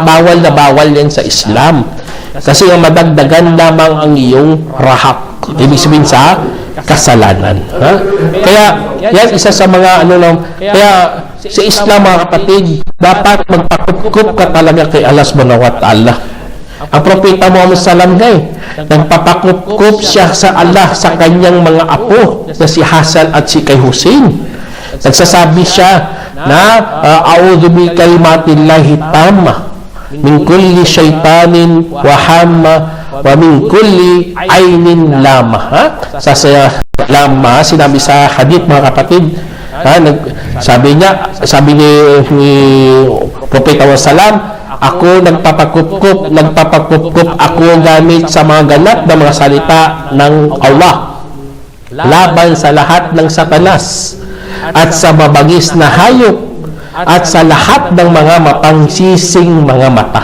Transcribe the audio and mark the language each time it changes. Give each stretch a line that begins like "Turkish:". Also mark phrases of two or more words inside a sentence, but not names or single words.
Filipino: Bawal na bawal yan sa Islam. Kasi ang madagdagan lamang ang iyong rahak. Ibig sabihin sa kasalanan. Ha? Kaya, yan isa sa mga ano lang. Kaya, sa Islam mga kapatid, dapat magpakukup ka talaga kay Allah
Arabic: سبحانه وتعالى.
Filipino: Ang propeta Muhammad sallam nagpapakup siya sa Allah sa kanyang mga apo na si Hasan at si kay Hussein. Nagsasabi siya na
Arabic: أعوذ بكلمات الله التامة من كل شيطان وهامة ومن كل عين لامة.
Filipino: Ha? Sa lama, sinabi sa hadith mga kapatid, sabi ni propeta Muhammad sallam, ako nagpapakup ako gamit sa mga ganap na mga salita ng Allah laban sa lahat ng satanas at sa mabagis na hayop at sa lahat ng mga mapangsising mga mata.